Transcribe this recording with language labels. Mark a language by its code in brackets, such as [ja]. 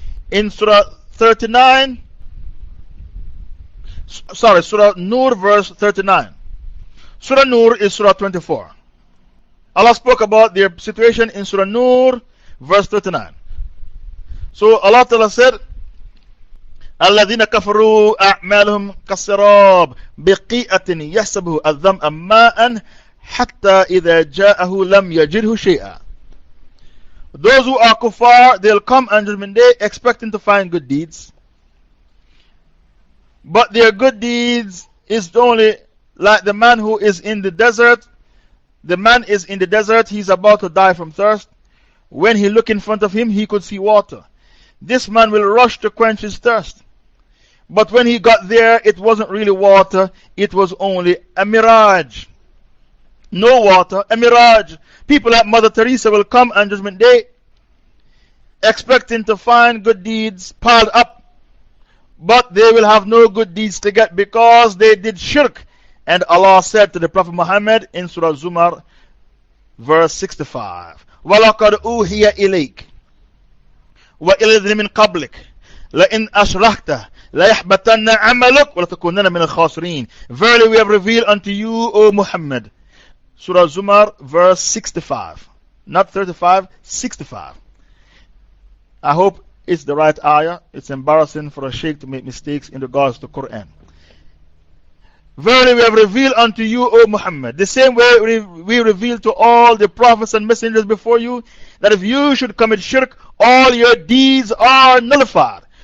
[en] In Surah 39, sorry, Surah Nur, verse 39. Surah Nur is Surah 24. Allah spoke about their situation in Surah Nur, verse 39. So Allah Ta'ala said, [ar] الذين كفروا أعمالهم كالسراب بقيعة يحسبه الظمأ ماء حتى إذا جاءه لم يجده شيئا. [en] Those who are kuffar, they'll come on Judgment Day expecting to find good deeds. But their good deeds is only like the man who is in the desert. The man is in the desert, he's about to die from thirst. When he looked in front of him, he could see water. This man will rush to quench his thirst. But when he got there, it wasn't really water, it was only a mirage. No water, a mirage. People like Mother Teresa will come on Judgment Day expecting to find good deeds piled up. But they will have no good deeds to get because they did shirk. And Allah said to the Prophet Muhammad in Surah Zumar, verse 65, [ar] وَلَقَدْ أُوحِيَ إِلَيْكَ وَإِلَى الَّذِينَ مِنْ قَبْلِكَ لَإِنْ أَشْرَكْتَ لَيَحْبَطَنَّ عَمَلُكَ وَلَتَكُونَنَّ مِنَ الْخَاسِرِينَ. [en] Verily we have revealed unto you, O Muhammad. Surah Zumar, verse 65. Not 35, 65. I hope it's the right ayah. It's embarrassing for a sheikh to make mistakes in regards to Quran. Verily we have revealed unto you, O Muhammad, the same way we revealed to all the prophets and messengers before you, that if you should commit shirk, all your deeds are nullified.